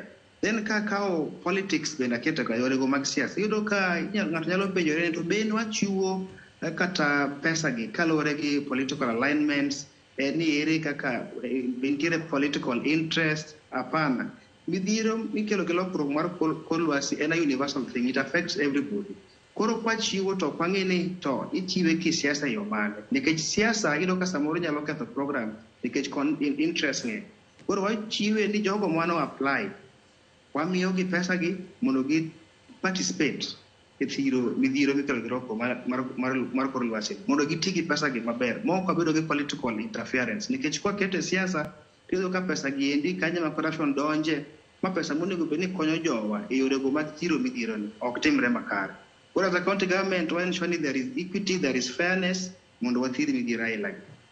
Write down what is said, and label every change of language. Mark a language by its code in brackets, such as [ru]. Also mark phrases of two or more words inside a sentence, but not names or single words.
[luo] Then kao politics bende akete ka yore go mag siasa. Yudo ka ng'ato nyalo penjore to be wachiwo kata pesa gi kalore gi [en] political alignments, [luo] ni ere kaka nitiere [en] political interest. [luo] Hapana, midhiero mikelo gi lokruok mar kor lwasi en [en] a universal thing, it affects everybody. [luo] Koro kwachiwo to kwang'e ni to ichiwe kisiasa yo mane, nikech siasa yudo ka samoro nyalo ketho program nikech interest ng'e. Koro wachiwe ni jogo mwano apply, wamiyo gi pesa gi mondo gi participate e thiro midhiero mikelo gi lokruok mar kor lwasi, mondo giti gi pesa gi maber mok wabedo gi [en] political interference, [luo] nikech kwa kete siasa tiyo ka pesa gi endi kanye ma corruption donje ma pesa monego bed ni konyo jowa e yore go mag thiro midhiero ni ok timre makare. [en] Koro as a county government, when surely there is equity, there is fairness, [luo] mondo wathir midhiero aila.